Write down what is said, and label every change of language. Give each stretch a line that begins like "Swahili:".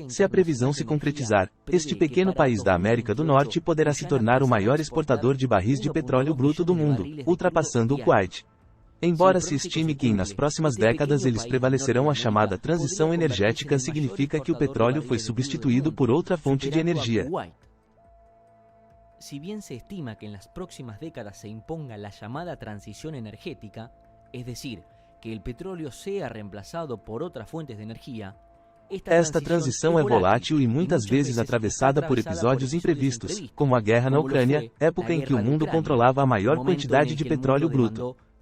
Portuguese: Se a previsão se concretizar, este pequeno país da América do Norte poderá se tornar o maior exportador de barris de petróleo bruto do mundo, ultrapassando o Kuwait. Embora se estime que nas próximas décadas eles prevalecerão, a chamada transição energética significa que o petróleo foi substituído por outra fonte de energia.
Spanish: Si bien se estima que en las próximas décadas se imponga la llamada transición energética, es decir, que el petróleo sea reemplazado por otras fuentes de energía,
Portuguese: esta transição é volátil e muitas vezes atravessada por episódios imprevistos, como a guerra na Ucrânia, época em que o mundo controlava a maior quantidade de petróleo bruto.